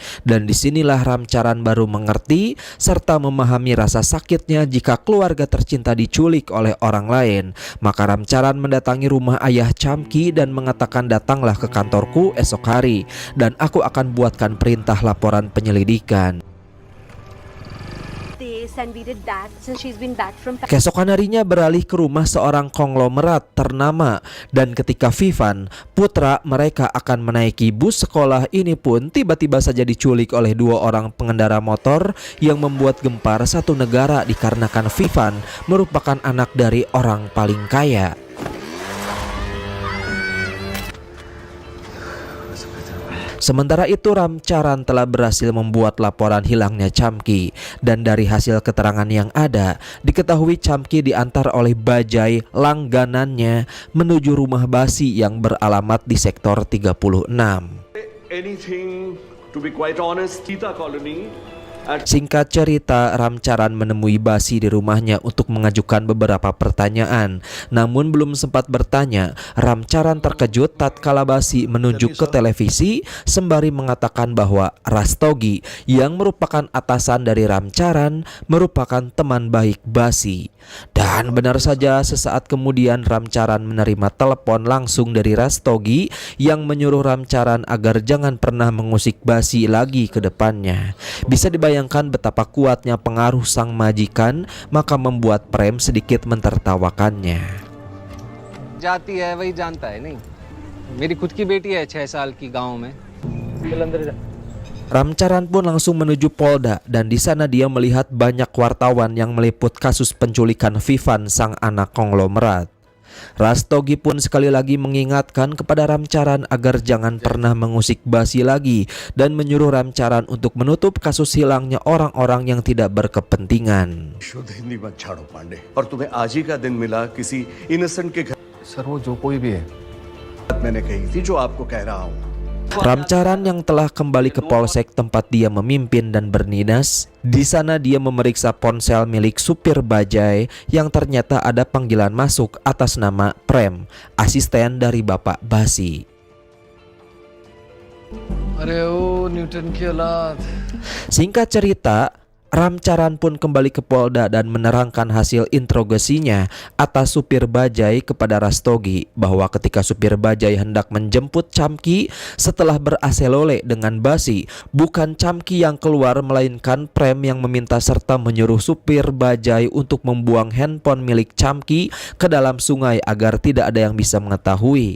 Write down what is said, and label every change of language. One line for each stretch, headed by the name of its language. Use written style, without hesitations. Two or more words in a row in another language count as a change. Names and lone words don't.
Indonesian: Dan disinilah Ramcharan baru mengerti serta memahami rasa sakitnya jika keluarga tercinta diculik oleh orang lain. Maka Ramcharan mendatangi rumah ayah Chamki dan mengatakan, datanglah ke kantorku esok hari dan aku akan buatkan perintah laporan penyelidikan.
English: And we did that since she's been back from
Indonesian: Keesokan harinya beralih ke rumah seorang konglomerat ternama dan ketika Vivan, putra mereka akan menaiki bus sekolah ini pun tiba-tiba saja diculik oleh dua orang pengendara motor yang membuat gempar satu negara dikarenakan Vivan merupakan anak dari orang paling kaya. Sementara itu Ramcharan telah berhasil membuat laporan hilangnya Chamki dan dari hasil keterangan yang ada diketahui Chamki diantar oleh bajai langganannya menuju rumah basi yang beralamat di sektor 36.
English: Anything, to be quite honest, Tita Colony.
Indonesian: Singkat cerita, Ramcharan menemui Basi di rumahnya untuk mengajukan beberapa pertanyaan. Namun belum sempat bertanya, Ramcharan terkejut tatkala Basi menunjuk ke televisi sembari mengatakan bahwa Rastogi yang merupakan atasan dari Ramcharan merupakan teman baik Basi. Dan benar saja sesaat kemudian Ramcharan menerima telepon langsung dari Rastogi yang menyuruh Ramcharan agar jangan pernah mengusik Basi lagi ke depannya. Bisa dibayangkan betapa kuatnya pengaruh sang majikan, maka membuat Prem sedikit mentertawakannya.
Hindi: जाती है वही जानता है नहीं मेरी खुद की बेटी है 6 साल की गांव में
Indonesian: Ramcharan pun langsung menuju Polda dan di sana dia melihat banyak wartawan yang meliput kasus penculikan Vivan sang anak konglomerat. Rastogi pun sekali lagi mengingatkan kepada Ramcharan agar jangan pernah mengusik Basi lagi dan menyuruh Ramcharan untuk menutup kasus hilangnya orang-orang yang tidak berkepentingan.
Hindi: शुद्ध हिंदी मत छाड़ो पांडे और तुम्हें आज ही का दिन मिला किसी इनोसेंट के घर सर वो जो कोई भी है मैंने कही थी जो आपको कह रहा हूँ
Indonesian: Ramcharan yang telah kembali ke polsek tempat dia memimpin dan berdinas, di sana dia memeriksa ponsel milik supir bajai yang ternyata ada panggilan masuk atas nama Prem, asisten dari Bapak Basi.
Hindi: अरे ओ न्यूटन की औलाद
Indonesian: Singkat cerita, Ramcharan pun kembali ke Polda dan menerangkan hasil interogasinya atas supir bajai kepada Rastogi bahwa ketika supir bajai hendak menjemput Chamki setelah beraselole dengan Basi, bukan Chamki yang keluar melainkan Prem yang meminta serta menyuruh supir bajai untuk membuang handphone milik Chamki ke dalam sungai agar tidak ada yang bisa mengetahui.